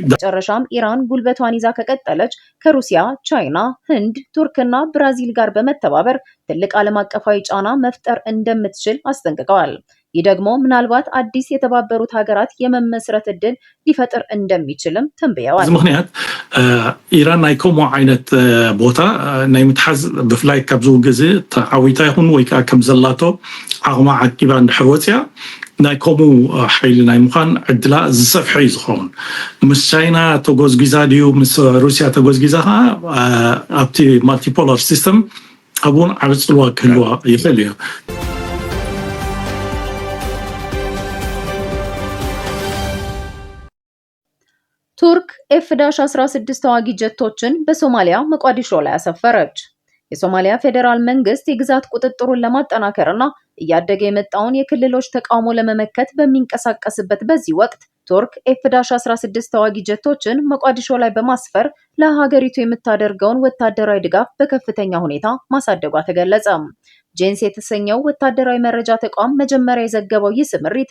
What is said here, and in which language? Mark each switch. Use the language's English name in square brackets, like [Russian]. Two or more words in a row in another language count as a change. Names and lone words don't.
[Amharic] መጨረሻም ኢራን ጉልበቷን ይዛ ከቀጠለች ከሩሲያ፣ ቻይና፣ ህንድ፣ ቱርክና ብራዚል ጋር በመተባበር ትልቅ ዓለም አቀፋዊ ጫና መፍጠር እንደምትችል አስጠንቅቀዋል። ይህ ደግሞ ምናልባት አዲስ የተባበሩት ሀገራት የመመስረት እድል ሊፈጥር እንደሚችልም ተንብየዋል። [Tigrinya] እዚ ምክንያት ኢራን ናይ ከምኡ ዓይነት ቦታ ናይ ምትሓዝ ብፍላይ ካብ ዝውግዝ ተዓዊታ ይኹን ወይ ከዓ ከም ዘላቶ ዓቕማ ዓቂባ እንድሕር ወፅያ ናይ ከምኡ ሓይሊ ናይ ምዃን ዕድላ ዝሰፍሐ እዩ ዝኸውን። ምስ ቻይና ተጎዝጊዛ ድዩ ምስ ሩስያ ተጎዝጊዛ ከዓ ኣብቲ [English] multipolar system [Tigrinya] ኣብኡን ዓብ ፅልዋ ክህልዋ ይኽእል እዩ። [Amharic] ቱርክ ኤፍ-16 ተዋጊ ጀቶችን በሶማሊያ ሞቃዲሾ ላይ አሰፈረች። የሶማሊያ ፌዴራል መንግስት የግዛት ቁጥጥሩን ለማጠናከርና እያደገ የመጣውን የክልሎች ተቃውሞ ለመመከት በሚንቀሳቀስበት በዚህ ወቅት ቱርክ ኤፍ-16 ተዋጊ ጀቶችን ሞቃዲሾ ላይ በማስፈር ለሀገሪቱ የምታደርገውን ወታደራዊ ድጋፍ በከፍተኛ ሁኔታ ማሳደጓ ተገለጸ። ጄንስ የተሰኘው ወታደራዊ መረጃ ተቋም መጀመሪያ የዘገበው ይህ ስምሪት